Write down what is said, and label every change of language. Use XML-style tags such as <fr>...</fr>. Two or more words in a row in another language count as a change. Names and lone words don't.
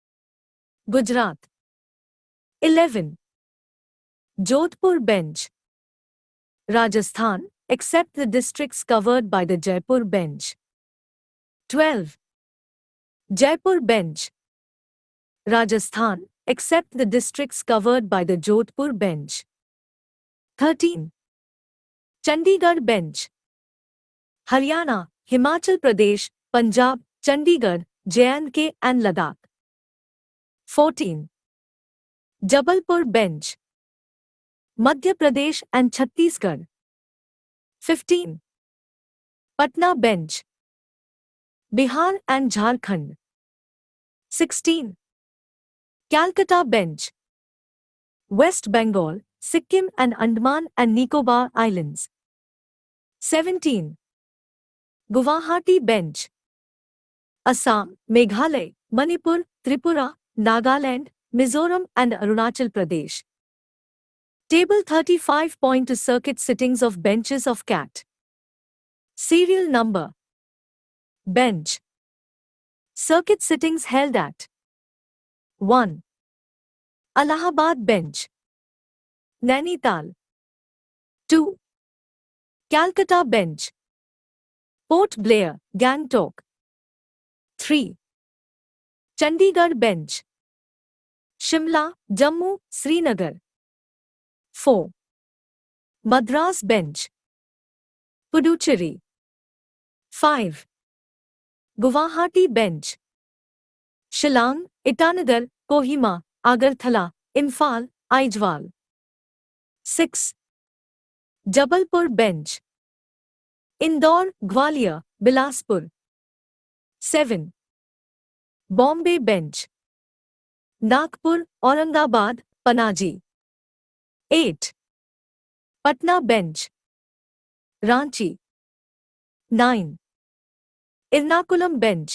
<en>Gujarat. 11. Jodhpur Bench. Rajasthan, except the districts covered by the Jaipur bench. 12. Jaipur bench. Rajasthan, except the districts covered by the Jodhpur bench. 13. Chandigarh bench. Haryana, Himachal Pradesh, Punjab, Chandigarh, J&K and Ladakh. 14. Jabalpur bench. Madhya Pradesh and Chhattisgarh. 15. Patna bench. Bihar and Jharkhand. 16. Calcutta bench. West Bengal, Sikkim and Andaman and Nicobar Islands. 17. Guwahati bench. Assam, Meghalaya, Manipur, Tripura, Nagaland, Mizoram and Arunachal Pradesh. Table 35. Point to circuit sittings of benches of CAT. Serial number. Bench. Circuit sittings held at 1. Allahabad bench. Nainital. 2. Calcutta bench. Port Blair, Gangtok. 3. Chandigarh bench. Shimla, Jammu, Srinagar. 4. Madras bench. Puducherry. 5. Guwahati bench. Shillong, Itanagar, Kohima, Agartala, Imphal, Aizawl. 6. Jabalpur bench. Indore, Gwalior, Bilaspur. 7. Bombay bench. Nagpur, Aurangabad, Panaji. 8. Patna bench. Ranchi. 9. Ernakulam bench.</en>